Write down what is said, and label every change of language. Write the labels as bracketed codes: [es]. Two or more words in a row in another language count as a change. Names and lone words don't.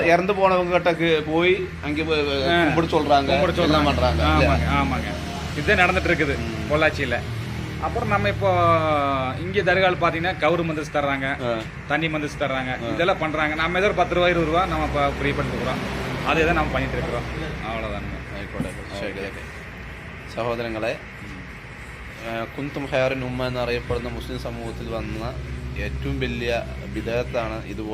[ta] இறந்து போனவங்க கிட்ட போய் அங்கே கும்பிட சொல்றாங்க, பண்றாங்க. ஆமாங்க, இதுதான் நடந்துட்டு இருக்குது பொள்ளாச்சியில. அப்புறம் நம்ம இப்போ இங்கே தர்காவில் பார்த்தீங்கன்னா கவுரு மந்திரிச்சு தர்றாங்க, தண்ணி மந்திரிச்சு தர்றாங்க, இதெல்லாம் பண்றாங்க. நம்ம ஏதோ ஒரு 10 ரூபா 20 ரூபா நம்ம இப்போ ஃப்ரீ பண்ணி கொடுக்குறோம். அதே தான் நம்ம பண்ணிட்டு இருக்கிறோம். அவ்வளோதானுங்க. [ml] സഹോദരങ്ങളെ, കുന്തും ഖൈറുൻ ഉമ്മ എന്നറിയപ്പെടുന്ന മുസ്ലിം സമൂഹത്തിൽ വന്ന ഏറ്റവും വലിയ ബിദഅത്താണ് ഇതുപോലെ